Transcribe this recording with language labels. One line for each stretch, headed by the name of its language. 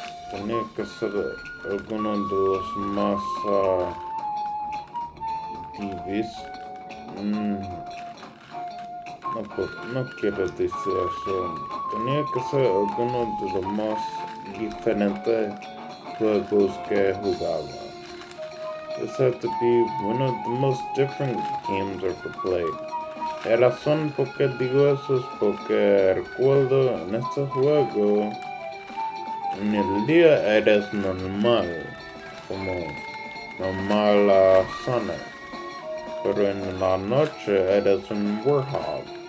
Spanish: Tenía que ser alguno de los más divis. No quiero decir eso. Tenía que ser alguno de los más diferentes juegos que he jugado.
English: This had to be one of the most different games I've ever played.
Spanish: La razón por qué digo eso es porque recuerdo en este juego, en el día eres normal, como normal Sonic, pero en la noche eres un warthog.